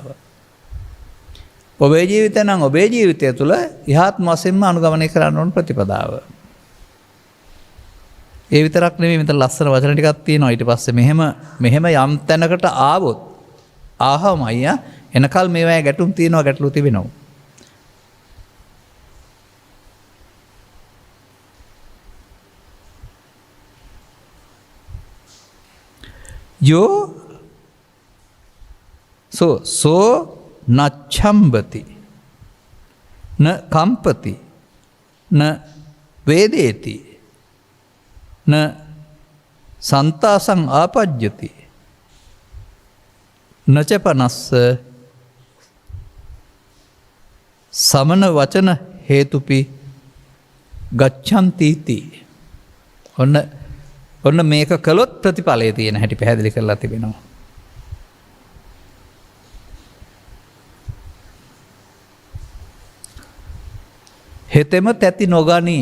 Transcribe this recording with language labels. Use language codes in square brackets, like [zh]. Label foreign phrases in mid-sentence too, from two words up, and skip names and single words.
[si] ඔබේ ජීවිතය නම් ඔබේ ජීවිතය තුළ ඉහාත්ම වශයෙන්ම අනුගමනය කරන්න ඕන ප්‍රතිපදාව. ඒ විතරක් නෙමෙයි මෙතන ලස්සන වචන ටිකක් තියෙනවා. ඊට පස්සේ මෙහෙම යම් තැනකට ආවොත් ආහම අයියා එනකල් මේවායේ ගැටුම් තියෙනවා, ගැටලු තිබෙනවා. [pi] යෝ සෝ නච්ඡම්බති න කම්පති න වේදේති න සන්තාසං ආපජ්ජති නචපනස්ස සමන වචන හේතුපි ගච්ඡන්තිති. [si] ඔන්න මේක කළොත් ප්‍රතිඵලය තියෙන හැටි පැහැදිලි කරලා තිබෙනවා. හෙතෙම තැති නොගනී.